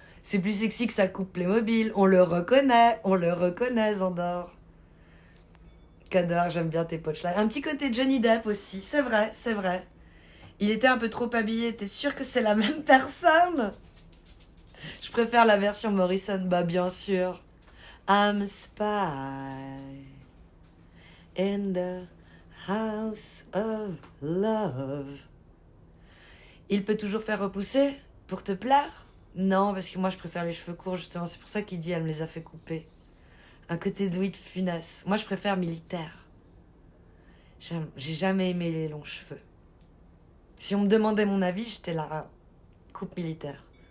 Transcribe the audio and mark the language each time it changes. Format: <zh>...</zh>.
<fr>C'est plus sexy que ça coupe les mobiles. On le reconnaît, Zandor. Cador, j'aime bien tes punchlines. Un petit côté Johnny Depp aussi, c'est vrai. Il était un peu trop habillé, t'es sûr que c'est la même personne? Je préfère la version Morrison, bah bien sûr.</fr> <en>I'm a spy in the house of love.</en> <fr>Il peut toujours faire repousser pour te plaire? Non, parce que moi je préfère les cheveux courts, justement. C'est pour ça qu'il dit elle me les a fait couper. Un côté de Louis de Funès. Moi je préfère militaire. J'ai jamais aimé les longs cheveux. Si on me demandait mon avis, j'étais là, coupe militaire.</fr>